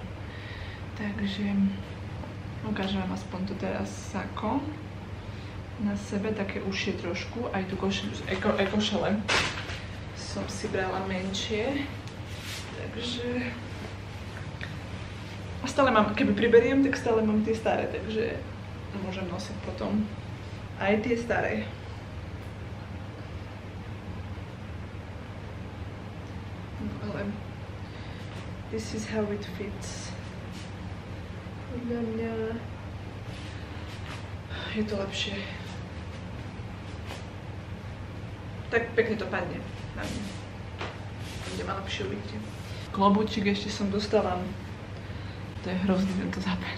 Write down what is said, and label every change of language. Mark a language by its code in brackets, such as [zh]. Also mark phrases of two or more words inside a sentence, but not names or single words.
[sk] Takže ukážem vám aspoň to teraz sako na sebe, také užšie trošku, aj tu košele som si brala menšie, takže a stále mám, keby priberiem, tak stále mám tie staré, takže môžem nosiť potom aj tie staré. No ale [en] this is how it fits. [sk] Podľa mňa je to lepšie. Tak pekne to padne na mňa. Bude ma lepšie uvidíte. Klobúčik ešte som dostala. To je hrozný tento záber.